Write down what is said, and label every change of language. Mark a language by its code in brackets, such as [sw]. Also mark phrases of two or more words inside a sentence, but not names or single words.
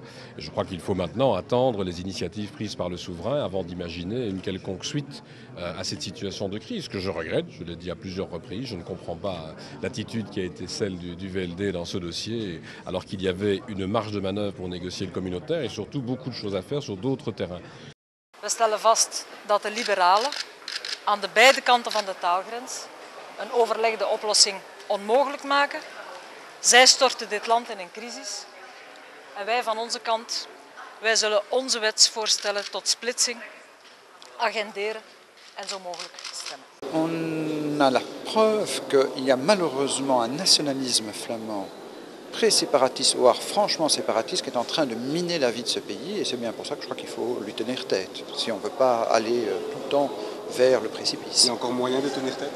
[fr] Et je crois qu'il faut maintenant attendre les initiatives prises par le souverain avant d'imaginer une quelconque suite à cette situation de crise, que je regrette, je l'ai dit à plusieurs reprises. Je ne comprends pas l'attitude qui a été celle du VLD dans ce dossier, alors qu'il y avait une marge de manœuvre pour négocier le communautaire et surtout beaucoup de choses à faire sur d'autres terrains. [nl] We stellen vast dat de liberalen aan de beide kanten van de taalgrens een overlegde oplossing onmogelijk maken. Zij storten dit land in een crisis. En wij van onze kant, wij zullen onze wetsvoorstellen tot splitsing agenderen en zo mogelijk stemmen. [fr] On a la preuve qu'il y a malheureusement un nationalisme flamand pré-séparatiste, voire franchement séparatiste, qui est en train de miner la vie de ce pays. Et c'est bien pour ça que je crois qu'il faut lui tenir tête, si on ne veut pas aller tout le temps vers le précipice. Il y a encore moyen de tenir tête?